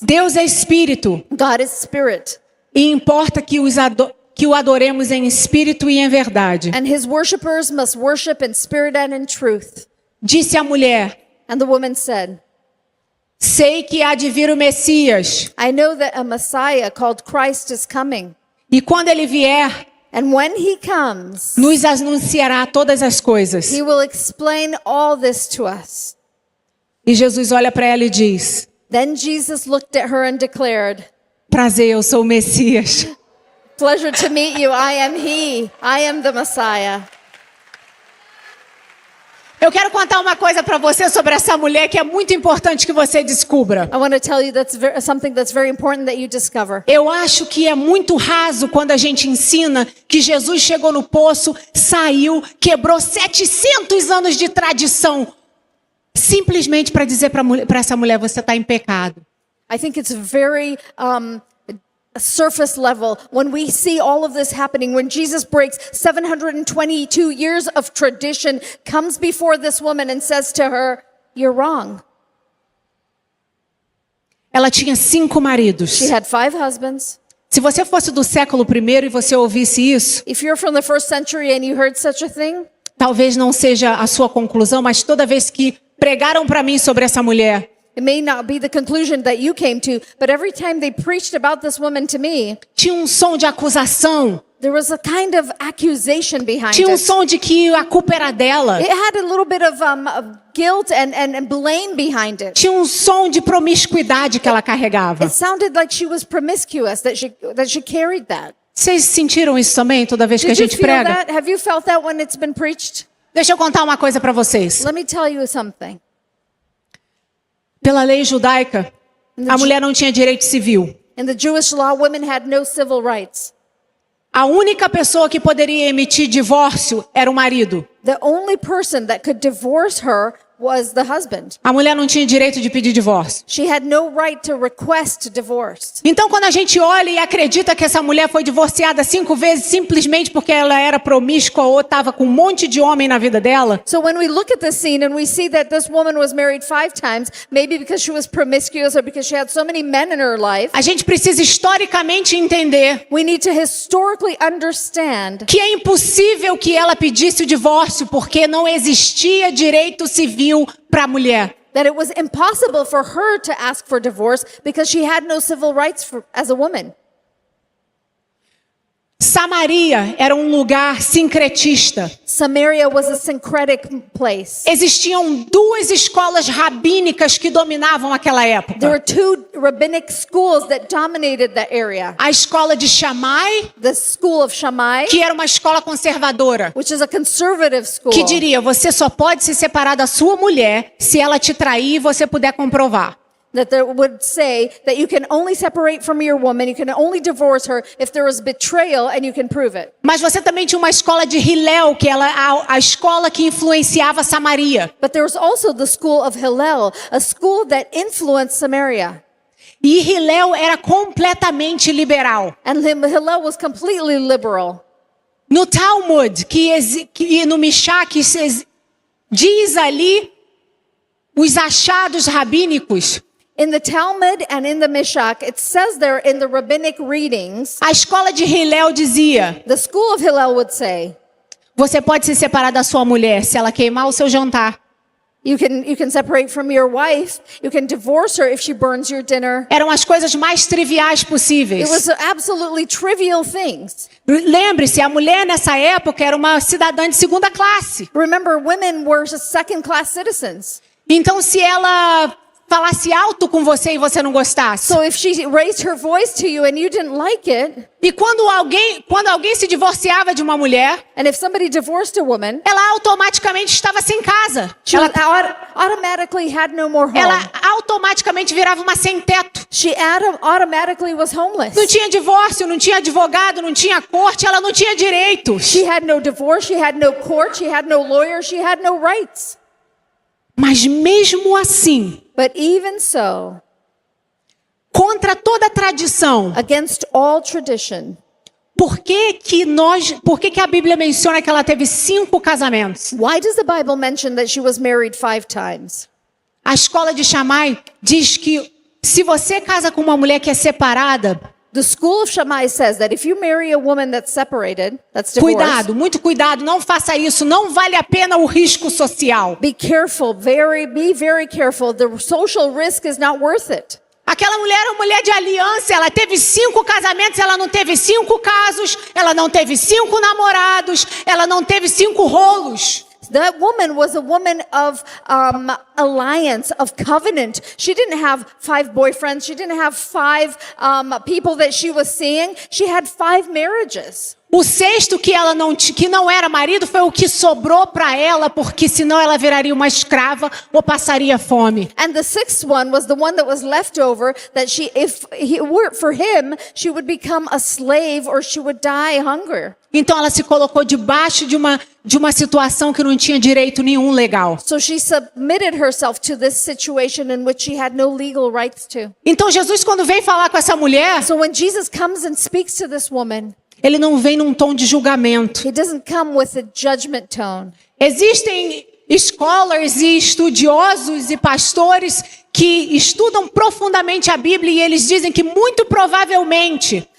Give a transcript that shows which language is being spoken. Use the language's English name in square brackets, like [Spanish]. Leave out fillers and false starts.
[Portuguese] Deus é espírito, [English] God is spirit, [Portuguese] e importa que o adoremos em espírito e em verdade. [English] and his worshipers must worship in spirit and in truth. [Portuguese] Disse a mulher: [English] And the woman said, [Portuguese] sei que há de vir o Messias, [English] I know that a Messiah called Christ is coming. [Portuguese] e quando ele vier, [English] And when he comes, [Portuguese] nos anunciará todas as coisas. [English] he will explain all this to us. [Portuguese] E Jesus olha para ela e diz: [English] Then Jesus looked at her and declared, [Portuguese] prazer, eu sou o Messias. [English] pleasure to meet you. I am he. I am the Messiah. [Portuguese] Eu quero contar uma coisa para você sobre essa mulher que é muito importante que você descubra. [English] I want to tell you something that's very important that you discover. [Portuguese] Eu acho que é muito raso quando a gente ensina que Jesus chegou no poço, saiu, quebrou 700 anos de tradição, simplesmente para dizer para essa mulher: você está em pecado. [English] I think it's very surface level when we see all of this happening, when Jesus breaks 722 years of tradition, comes before this woman and says to her, "You're wrong." [Portuguese] Ela tinha 5 maridos. [English] She had 5 husbands. [Portuguese] Se você fosse do século I e você ouvisse isso, [English] If you're from the first century and you heard such a thing, [Portuguese] talvez não seja a sua conclusão, mas toda vez que pregaram para mim sobre essa mulher, [English] it may not be the conclusion that you came to, but every time they preached about this woman to me, [Portuguese] tinha um som de acusação, [English] there was a kind of accusation behind [Portuguese] tinha um [English] it. [Portuguese] som de que a culpa era dela, [English] It had a little bit of guilt and blame behind it. [Portuguese] tinha um som de promiscuidade que ela carregava. [English] It sounded like she was promiscuous, that she carried that. [Portuguese] Vocês sentiram isso também toda vez que a [English] Did you [Portuguese] gente [English] feel [Portuguese] prega? [English] that? Have you felt that when it's been preached? [Portuguese] Deixa eu contar uma coisa para vocês. [English] Let me tell you something. [Portuguese] Pela lei judaica, a mulher não tinha direito civil. [English] In the Jewish law, women had no civil rights. [Portuguese] A única pessoa que poderia emitir divórcio era o marido. [English] The only person that could divorce her was the husband. [Portuguese] A mulher não tinha direito de pedir divórcio. [English] She had no right to request divorce. [Portuguese] Então, quando a gente olha e acredita que essa mulher foi divorciada 5 vezes simplesmente porque ela era promíscua ou estava com um monte de homem na vida dela, [English] So when we look at this scene and we see that this woman was married 5 times, maybe because she was promiscuous or because she had so many men in her life, [Portuguese] a gente precisa historicamente entender [English] we need to historically understand [Portuguese] que é impossível que ela pedisse o divórcio porque não existia direito civil para a mulher. [English] that it was impossible for her to ask for divorce because she had no civil rights as a woman. [Portuguese] Samaria era um lugar sincretista. [English] Samaria was a syncretic place. [Portuguese] Existiam 2 escolas rabínicas que dominavam aquela [English] There [Portuguese] época. [English] were 2 rabbinic schools that dominated that area. [Portuguese] A escola de Shammai, [English] The school of Shammai, [Portuguese] que era uma escola conservadora, [English] which is a conservative school, [Portuguese] que diria: você só pode se separar da sua mulher se ela te trair e você puder comprovar. [English] that there would say that you can only separate from your woman, you can only divorce her if there is betrayal and you can prove it. [Portuguese] Mas você também tinha uma escola de Hillel, que era a escola que influenciava Samaria. [English] But there was also the school of Hillel, a school that influenced Samaria. [Portuguese] E Hillel era completamente liberal. [English] And Hillel was completely liberal. [Portuguese] No Talmud, e no Mishá, que diz ali os achados rabínicos, [English] In the Talmud and in the Mishak, it says there in the rabbinic readings, [Portuguese] a escola de Hillel dizia: [English] the school of Hillel would say, [Portuguese] você pode se separar da sua mulher se ela queimar o seu jantar. [English] you can separate from your wife, you can divorce her if she burns your dinner. [Portuguese] Eram as coisas mais triviais possíveis. [English] It was absolutely trivial things. [Portuguese] Lembre-se, a mulher nessa época era uma cidadã de 2ª classe. [English] Remember, women were second-class citizens. [Portuguese] Então, se ela falasse alto com você e você não gostasse, [English] So if she raised her voice to you and you didn't like it, [Portuguese] e quando alguém se divorciava de uma mulher, [English] and if somebody divorced a woman, [Portuguese] ela automaticamente estava sem casa. [English] she automatically had no more home. [Portuguese] Ela automaticamente virava uma sem teto. [English] She automatically was homeless. [Portuguese] Não tinha divórcio, não tinha advogado, não tinha corte, ela não tinha direitos. [English] She had no divorce, she had no court, she had no lawyer, she had no rights. [Portuguese] Mas mesmo assim, [English] But even so, [Portuguese] contra toda a tradição, [English] against all tradition, [Portuguese] por que a Bíblia menciona que ela teve 5 casamentos? [English] why does the Bible mention that she was married 5 times? [Portuguese] A escola de Shammai diz que se você casa com uma mulher que é separada, [English] The school of Shammai says that if you marry a woman that's separated, that's divorced, [Portuguese] cuidado, muito cuidado, não faça isso, não vale a pena o risco social. [English] be careful, be very careful. The social risk is not worth it. [Portuguese] Aquela mulher era uma mulher de aliança, ela teve 5 casamentos, ela não teve 5 casos, ela não teve 5 namorados, ela não teve 5 rolos. [English] That woman was a woman of alliance, of covenant. She didn't have 5 boyfriends. She didn't have 5 people that she was seeing. She had 5 marriages. [Portuguese] O cesto que ela que não era marido foi o que sobrou para ela, porque senão ela viraria uma escrava ou passaria fome. [English] And the sixth one was the one that was left over that if it were for him, she would become a slave or she would die hunger. [Portuguese] Então ela se colocou debaixo de uma situação que não tinha direito nenhum legal. [English] So she submitted herself to this situation in which she had no legal rights to. [Portuguese] Então Jesus, quando vem falar com essa mulher, [English] So when Jesus comes and speaks to this woman, [Portuguese] ele não vem num tom de julgamento. [English] he doesn't come with a judgment tone. [Portuguese] Existem scholars e estudiosos e pastores que estudam profundamente a Bíblia e eles dizem que muito provavelmente